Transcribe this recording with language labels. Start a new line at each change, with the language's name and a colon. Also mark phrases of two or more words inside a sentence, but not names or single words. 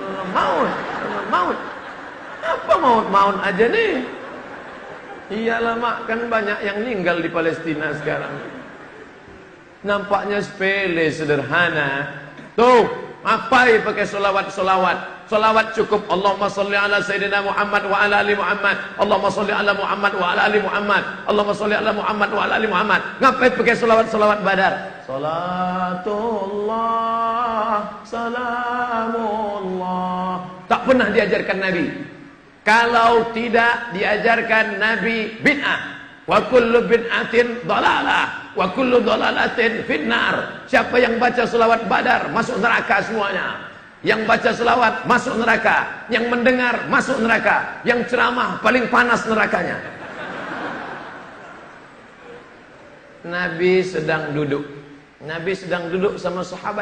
Indonesian: Apa maut aja nih? Iyalah mak, kan banyak yang meninggal di Palestina sekarang. Nampaknya sepele, sederhana. Tuh, ngapain pakai solawat? Solawat cukup.
Arabic: اللهم صل على سيدنا محمد وعلى آل محمد. اللهم صل على محمد وعلى آل محمد. Allahumma salli ala Muhammad wa ala ali Muhammad. اللهم صل على محمد وعلى آل محمد.
Indonesian: Ngapain pakai solawat badar?
Arabic: صلاة الله، سلام الله.
Indonesian: Tak pernah diajarkan Nabi. Kalau tidak diajarkan Nabi, bid'ah.
Arabic: وكل بدعة ضلالة وكل ضلالة في النار.
Indonesian: Siapa yang baca selawat badar masuk neraka semuanya. Yang baca selawat masuk neraka, yang mendengar masuk neraka, yang ceramah paling panas nerakanya. Nabi sedang duduk sama sahabat.